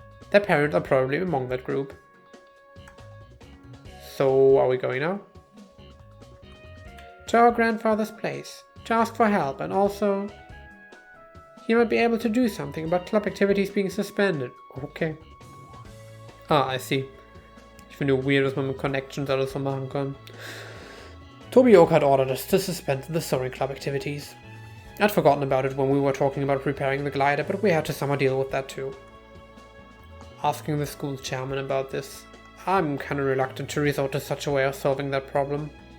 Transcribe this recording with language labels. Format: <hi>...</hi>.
<en>Their parents are probably among that group. So, are we going now? To our grandfather's place, to ask for help, and also... he might be able to do something about club activities being suspended. Okay. Ah, I see.</en> <de>Ich finde weird, dass man mit Connections alles so machen kann.</de> <en>Tobioka had ordered us to suspend the Soaring Club activities. I'd forgotten about it when we were talking about repairing the glider, but we had to somehow deal with that too. Asking the school chairman about this, I'm kinda reluctant to resort to such a way of solving that problem.</en>